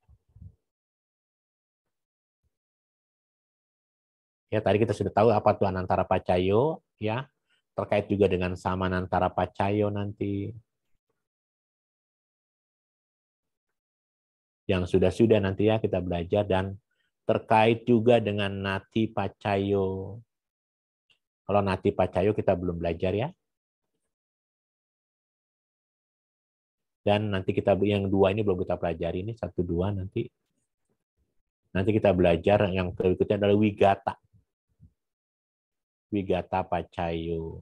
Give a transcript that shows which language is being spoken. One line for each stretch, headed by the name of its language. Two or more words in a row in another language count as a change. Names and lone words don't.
Indonesian: Ya, tadi kita sudah tahu apa itu
Pali: anantara pacayo,
Indonesian: ya. Terkait juga dengan
Pali: samanantara pacayo
Indonesian: nanti. Yang sudah-sudah nanti ya kita belajar, dan terkait juga dengan
Pali: nati pacayo.
Indonesian: Kalau
Pali: nati pacayo
Indonesian: kita belum belajar ya. Dan nanti kita yang dua ini belum kita pelajari, ini 1, 2 nanti. Nanti kita belajar yang berikutnya adalah wigata.
Pali: Wigata pacayo.